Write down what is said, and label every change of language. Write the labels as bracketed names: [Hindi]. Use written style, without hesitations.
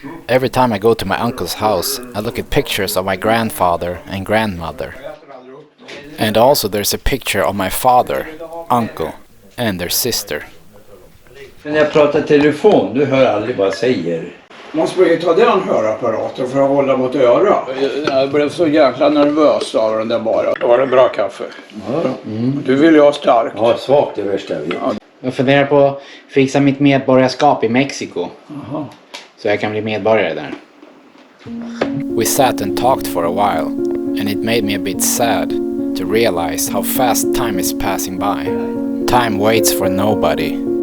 [English] Every time I go to my uncle's house, I look at pictures of my grandfather and grandmother. And also there's a picture of my father, uncle, and their sister. [Swedish] När jag pratar telefon, du hör aldrig vad jag säger. Man skulle ju ta den hörapparaten för att hålla mot örat. Jag blev så jäkla nervös av den där bara. Det var en bra kaffe. Ja. Mm. Du vill ju ha starkt. Ja, svagt är värsta jag vet. Ja. Jag funderar på att fixa mitt medborgarskap i Mexiko. Aha. Så jag kan bli medborgare där. [English] We sat and talked for a while, and it made me a bit sad to realize how fast time is passing by. Time waits for nobody.